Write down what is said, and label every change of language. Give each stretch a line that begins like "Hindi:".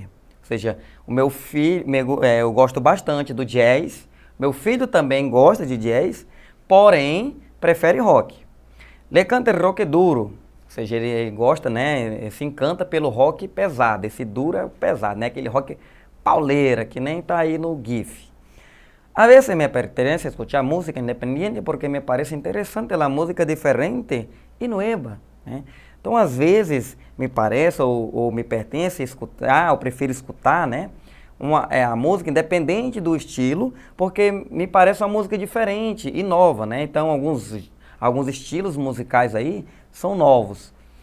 Portuguese: Ou seja, o meu filho, eu gosto bastante do jazz, meu filho também gosta de jazz, porém, prefere rock.
Spanish: Le canta rock duro,
Portuguese: ou seja, ele gosta, né, ele se encanta pelo rock pesado, esse duro é pesado, né, aquele rock pauleira, que nem tá aí no GIF.
Spanish: A veces me pertenece escuchar música independiente porque me parece
Portuguese: interessante a música
Spanish: diferente e nueva, né?
Portuguese: Então, às vezes, me parece ou me pertence escutar, ou prefiro escutar, né, a música independente do estilo, porque me parece uma música diferente e nova, né? Então, alguns estilos musicais aí são novos.